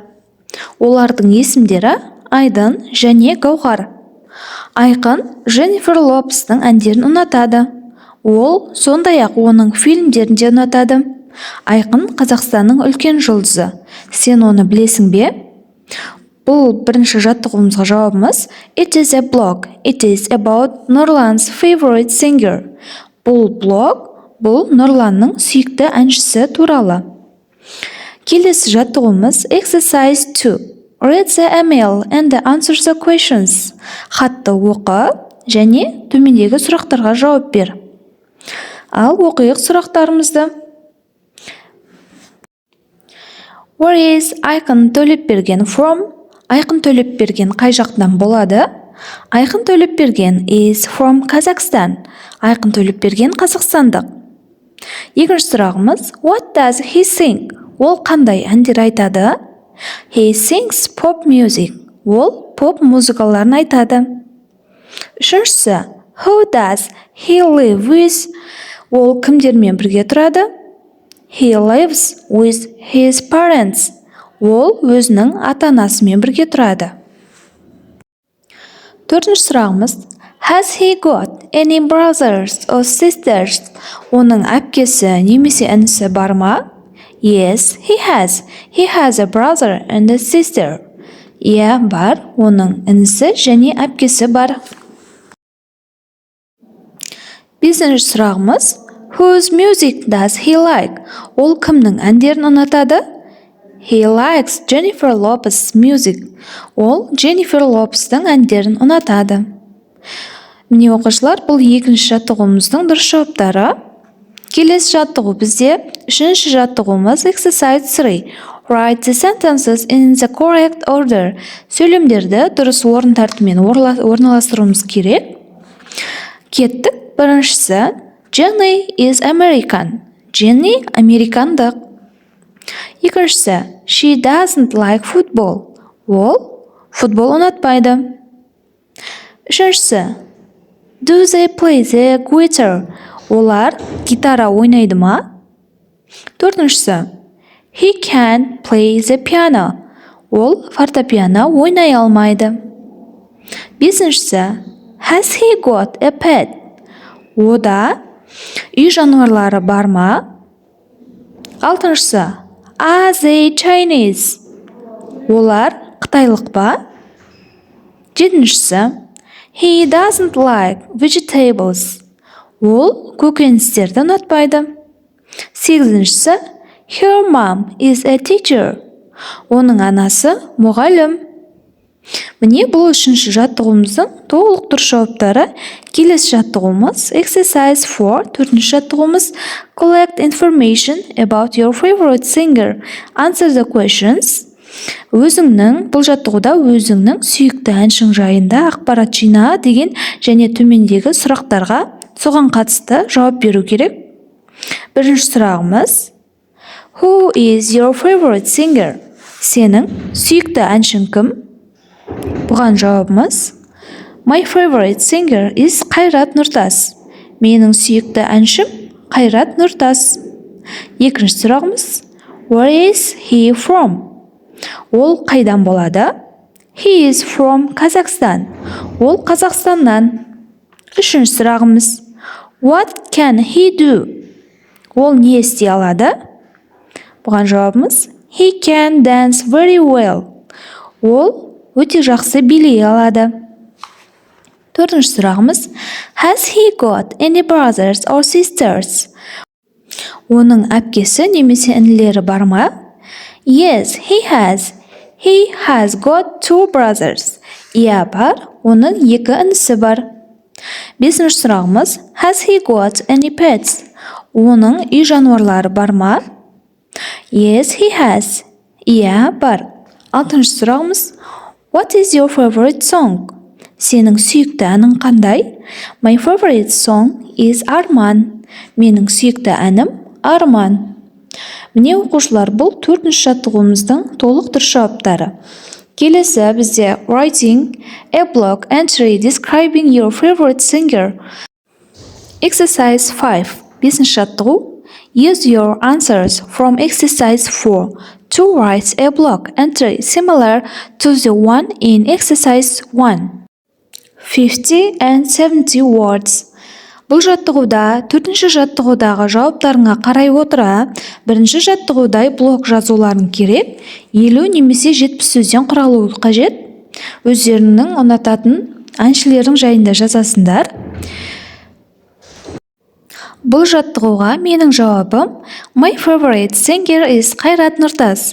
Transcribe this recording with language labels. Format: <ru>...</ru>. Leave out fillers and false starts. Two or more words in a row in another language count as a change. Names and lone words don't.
<kk>Олардың есімдері Айдан және Гауһар. Айқын Jennifer Lopez'тың әндерін ұнатады. Ол сондай-ақ оның фильмдерін де ұнатады. Айқын Қазақстанның үлкен жұлдызы. Сен оны білесің бе? Бұл бірінші жаттығуымызға жауабымыз</kk> <en>It is a blog. It is about Нұрлан's favorite singer.</en> <kk>Бұл блог, бұл Нұрланның сүйікті әншісі туралы. Келесі жаттығуымыз Exercise 2.</kk> <en>Read the email and answer the questions.</en> <kk>Хатты оқы және төмендегі сұрақтарға жауап бер. Ал оқиық сұрақтарымызды.</kk> <en>Where is Айқын Төлепберген from?</en> <kk>Айқын Төлепберген қай жақтан болады?</kk> <en>Айқын Төлепберген is from Kazakhstan.</en> <kk>Айқын Төлепберген қазақстандық. Екінші сұрағымыз</kk> <en>What does he sing?</en> <kk>Ол қандай әндер айтады?</kk> <en>He sings pop music.</en> <kk>Ол поп музыкаларын айтады. Үшіншісі</kk> <en>Who does he live with?</en> <kk>Ол кімдермен бірге тұрады?</kk> <en>He lives with his parents.</en> <kk>Ол өзінің ата-анасымен бірге тұрады. Төртінші сұрағымыз</kk> <en>Has he got any brothers or sisters?</en> <kk>Оның әпкесі немесе інісі бар ма?</kk> <en>Yes, he has. He has a brother and a sister.</en> <kk>Иә, бар. Оның інісі және әпкесі бар. Бесінші сұрағымыз</kk> <en>Whose music does he like?</en> <kk>Ол кімнің әндерін ұнатады?</kk> <en>He likes Jennifer Lopez's music.</en> <kk>Ол Jennifer Lopez'тың әндерін ұнатады. Міне оқушылар, бұл екінші жаттығуымыздың дұрыс жауаптары. Келесі жаттығу бізде үшінші жаттығуымыз Exercise 3.</kk> <en>Write the sentences in the correct order.</en> <kk>Сөйлемдерді дұрыс орын тәртібімен орналастыруымыз керек. Кеттік. Біріншісі</kk> <en>Jenny is American.</en> <kk>Jenny американдық. Екіншісі</kk> <en>She doesn't like football.</en> <kk>Ол футбол ұнатпайды. Үшіншісі</kk> <en>Do they play the guitar?</en> <kk>Олар гитара ойнайды ма? Төртіншісі</kk> <en>He can't play the piano.</en> <kk>Ол фортепиано ойнай алмайды. Бесіншісі</kk> <en>Has he got a pet?</en> <kk>Ода үй жануарлары бар ма? Алтыншысы</kk> <en>Are they Chinese?</en> <kk>Олар қытайлық па? Жетіншісі</kk> <en>He doesn't like vegetables.</en> <kk>Ол көкөністерді ұнатпайды. Сегізіншісі</kk> <en>Her mom is a teacher.</en> <kk>Оның анасы мұғалім. Міне бұл үшінші жаттығуымыздың толық дұрыс жауаптары. Келесі жаттығуымыз exercise 4. Төртінші жаттығуымыз</kk> <en>collect information about your favorite singer. Answer the questions.</en> <kk>Бұл жаттығуда өзіңнің сүйікті әншің жайында ақпарат жина деген және төмендегі сұрақтарға соған қатысты жауап беру керек. Бірінші сұрағымыз</kk> <en>Who is your favorite singer?</en> <kk>Сенің сүйікті әншің кім? Бұған жауабымыз</kk> <en>My favorite singer is</en> <kk>Қайрат Нұртас. Менің сүйікті әншім Қайрат Нұртас. Екінші сұрағымыз</kk> <en>Where is he from?</en> <kk>Ол қайдан болады?</kk> <en>He is from Kazakhstan.</en> <kk>Ол Қазақстаннан. Үшінші сұрағымыз</kk> <en>What can he do?</en> <kk>Ол не істей алады? Бұған жауабымыз</kk> <en>He can dance very well.</en> <kk>Ол өте жақсы билей алады. Төртінші сұрағымыз</kk> <en>Has he got any brothers or sisters?</en> <kk>Оның әпкесі немесе інілері бар ма?</kk> <en>Yes, he has. He has got 2 brothers.</en> <kk>Иә бар, оның 2 інісі бар. Бесінші сұрағымыз</kk> <en>Has he got any pets?</en> <kk>Оның үй жануарлары бар ма?</kk> <en>Yes, he has.</en> <kk>Иә бар. Алтыншы сұрағымыз</kk> <en>What is your favorite song?</en> <kk>Сенің сүйікті әнің қандай?</kk> <en>My favorite song is Арман.</en> <kk>Менің сүйікті әнім Арман. Міне оқушылар, бұл төртінші жаттығуымыздың толық дұрыс жауаптары. Келесі бізде</kk> <en>writing a blog entry describing your favorite singer.</en> <kk>Exercise 5. Бесінші жаттығу.</kk> <en>Use your answers from exercise 4 to write a blog entry similar to the one in exercise 1. 50 and 70 words.</en> <kk>Бұл жаттығуда төртінші жаттығудағы жауаптарыңа қарай отыра, бірінші жаттығудай блог жазуларын керек, 50 немесе 70 сөзден құралуы қажет. Өздеріңнің ұнататын әншілердің жайында жазасыңдар. Бұл жаттығуға менің жауабым</kk> <en>My favorite singer is</en> <kk>Қайрат Нұртас.</kk>